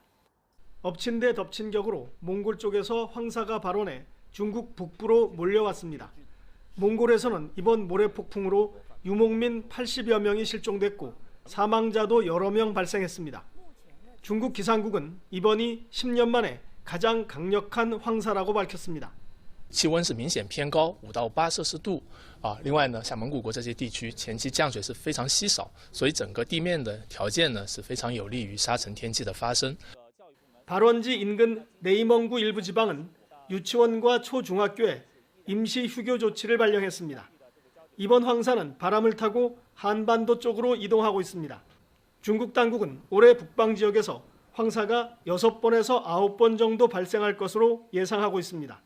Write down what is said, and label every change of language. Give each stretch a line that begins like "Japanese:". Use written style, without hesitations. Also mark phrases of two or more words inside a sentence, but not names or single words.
Korean: 엎친 데 덮친 격으로 몽골 쪽에서 황사가 발원해 중국 북부로 몰려왔습니다. 몽골에서는 이번 모래폭풍으로 유목민 80여 명이 실종됐고 사망자도 여러 명 발생했습니다. 중국 기상국은 이번이 10년 만에 가장 강력한 황사라고 밝혔습니다.
Chinese: 气温是明显偏高，5到8摄氏度另外呢，像蒙古国这些地区前期降水是非常稀少，所以整个地面的条件呢是非常有利于沙尘天气的发生。
Korean: 발원지 인근 네이멍구 일부 지방은 유치원과 초중학교에 임시 휴교 조치를 발령했습니다. 이번 황사는 바람을 타고 한반도 쪽으로 이동하고 있습니다. 중국 당국은 올해 북방 지역에서 황사가 6번에서 9번 정도 발생할 것으로 예상하고 있습니다.